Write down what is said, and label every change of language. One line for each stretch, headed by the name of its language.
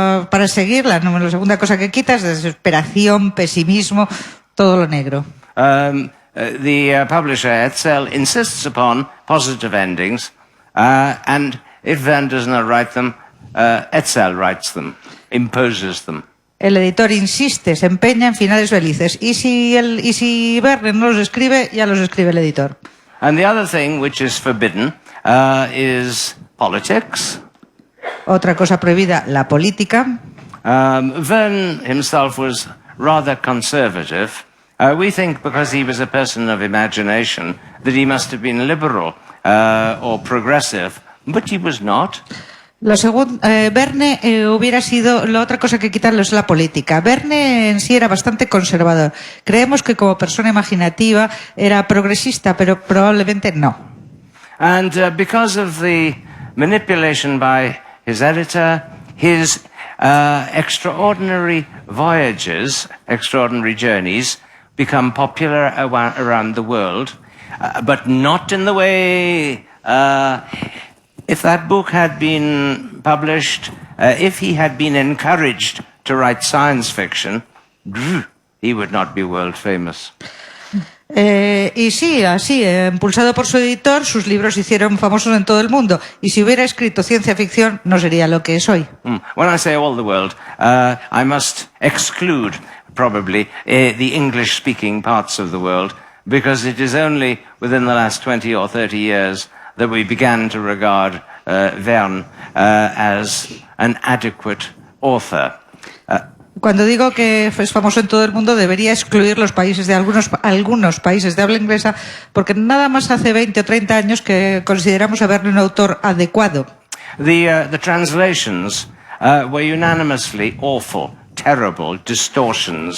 Spanish: Para seguir, la segunda cosa que quita es desesperación, pesimismo, todo lo negro.
English: The publisher, Etzel, insists upon positive endings, and if Verne does not write them, Etzel writes them, imposes them.
Spanish: El editor insiste, se empeña en finales felices. Y si Verne no los escribe, ya los escribe el editor.
English: And the other thing which is forbidden is politics.
Spanish: Otra cosa prohibida, la política.
English: Verne himself was rather conservative. We think because he was a person of imagination that he must have been liberal or progressive, but he was not.
Spanish: Verne hubiera sido, la otra cosa que quitarlo es la política. Verne en sí era bastante conservador. Creemos que como persona imaginativa era progresista, pero probablemente no.
English: And because of the manipulation by his editor, his extraordinary voyages, extraordinary journeys, become popular around the world, but not in the way... If that book had been published, if he had been encouraged to write science fiction, he would not be world famous.
Spanish: Y sí, así, impulsado por su editor, sus libros se hicieron famosos en todo el mundo. Y si hubiera escrito ciencia ficción, no sería lo que es hoy.
English: When I say all the world, I must exclude probably the English-speaking parts of the world, because it is only within the last 20 or 30 years that we began to regard Verne as an adequate author.
Spanish: Cuando digo que es famoso en todo el mundo, debería excluir los países de algunos países de habla inglesa, porque nada más hace 20 o 30 años que consideramos a Verne un autor adecuado.
English: The translations were unanimously awful, terrible distortions.